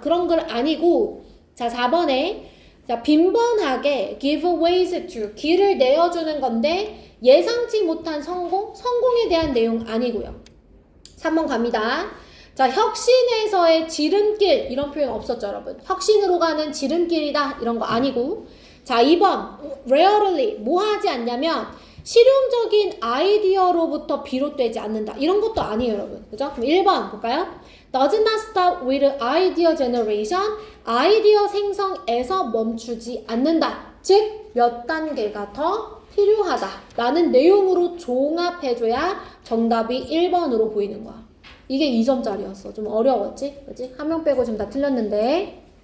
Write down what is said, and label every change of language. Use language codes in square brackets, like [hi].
[ko] 그런 걸 아니고 자 4번에 자 빈번하게 [en] give ways to [ko] 길을 내어주는 건데 예상치 못한 성공에 대한 내용 아니고요. 3번 갑니다. 자 혁신에서의 지름길 이런 표현 없었죠 여러분. 혁신으로 가는 지름길이다 이런 거 아니고 자 2번 rarely 뭐 하지 않냐면 실용적인 아이디어로부터 비롯되지 않는다 이런 것도 아니에요 여러분. 그죠? 그럼 1번 볼까요? [en] Does not stop with idea generation. [ko] 아이디어 생성에서 멈추지 않는다. 즉, 몇 단계가 더 필요하다. 라는 내용으로 종합해줘야 정답이 1번으로 보이는 거야. 이게 2점짜리였어. 좀 어려웠지? 그치? 한 명 빼고 지금 다 틀렸는데.